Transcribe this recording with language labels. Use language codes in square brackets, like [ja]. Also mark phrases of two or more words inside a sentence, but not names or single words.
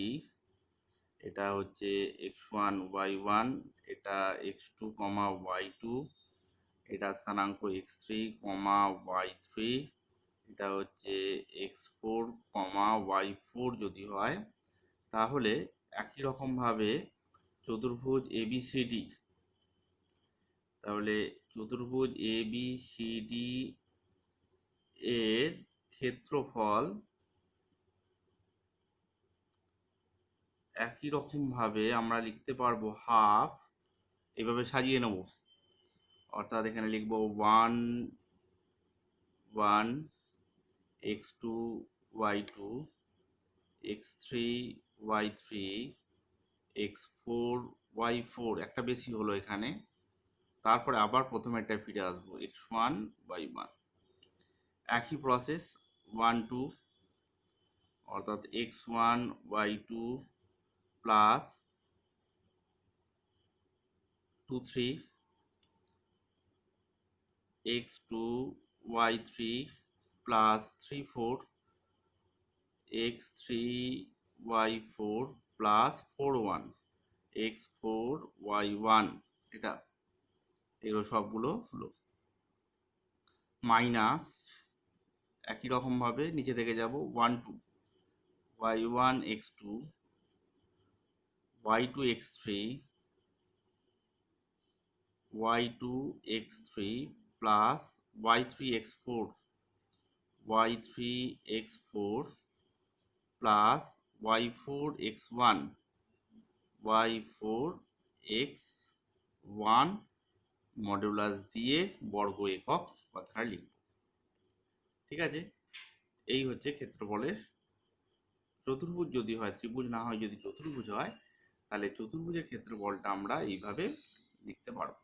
[bn] এটা হচ্ছে x1 y1, এটা x2 y2, এটা স্থানাঙ্ক x3 y3, এটা হচ্ছে x4 y4 যদি হয়, তাহলে একই রকম ভাবে চতুর্ভুজ এবিসিডি, তাহলে চতুর্ভুজ এবিসিডি এর ক্ষেত্রফল একই রকম ভাবে আমরা লিখতে পারবো হাফ, এভাবে সাজিয়ে নেব। অর্থাৎ এখানে লিখবো 1 1 x2 y2 x3 y3 x4 y4, একটা বেশি হলো এখানে, তারপরে আবার প্রথমেরটা ফিরে আসবো x1 y1। একই প্রসেস 1 2, অর্থাৎ x1 y2 প্লাস 2 3 x2 y3 প্লাস 3 4 x3 y4 প্লাস 4 1 x4 y1। এগুলো সবগুলো হলো মাইনাস, একই রকম ভাবে নিচে থেকে যাব 1 2 y1 x2 y2 x3 y2 x3 প্লাস y3 x4 y3 x4 প্লাস y4 x1 y4 x1 মডুলাস দিয়ে বর্গ একক কথাটা লিখব। ঠিক আছে, এই হচ্ছে ক্ষেত্রফলের চতুর্ভুজ যদি হয়, ত্রিভুজ না হয়, যদি চতুর্ভুজ হয়, তাহলে চতুর্ভুজের ক্ষেত্রফলটা আমরা এইভাবে লিখতে পারবো।